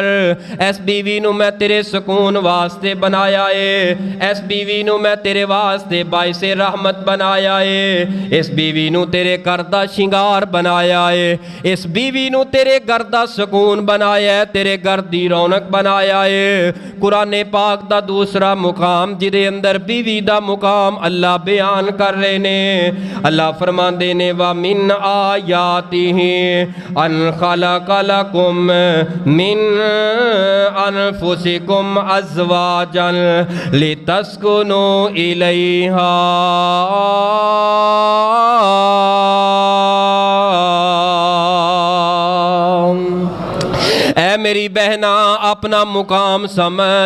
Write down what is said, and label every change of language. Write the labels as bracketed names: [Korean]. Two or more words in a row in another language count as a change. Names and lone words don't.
[Punjabi] ਇਸ ਬੀਵੀ ਨੂੰ ਮੈਂ ਤੇਰੇ ਸਕੂਨ ਵਾਸਤੇ ਬਣਾਇਆ ਏ, ਇਸ ਬੀਵੀ ਨੂੰ ਮੈਂ ਤੇਰੇ ਵਾਸਤੇ ਬਾਇਸੇ ਰਹਿਮਤ ਬਣਾਇਆ ਏ, ਇਸ ਬੀਵੀ ਨੂੰ ਤੇਰੇ ਘਰ ਦਾ ਸ਼ਿੰਗਾਰ ਬਣਾਇਆ ਏ, ਇਸ ਬੀਵੀ ਨੂੰ ਤੇਰੇ ਘਰ ਦਾ ਸਕੂਨ ਬਣਾਇਆ, ਤੇਰੇ ਘਰ ਦੀ ਰੌਣਕ ਬਣਾਇਆ ਏ। ਕੁਰਾਨ ਪਾਕ ਦਾ ਦੂਸਰਾ ਮੁਕਾਮ ਜਿਹਦੇ ਅੰਦਰ ਬੀਵੀ ਦਾ ਮੁਕਾਮ ਅੱਲਾਹ ਬਿਆਨ ਕਰ ਰਹੇ ਨੇ। ਅੱਲਾਹ ਫ਼ਰਮਾਤੇ ਨੇ [Arabic] ومن آياته أن خلق لكم من أنفسكم أزواجا لتسكنوا إليها [Punjabi] ਐ ਮੇਰੀ ਬਹਿਨਾ ਅਪਣਾ ਮੁਕਾਮ ਸਮਝ।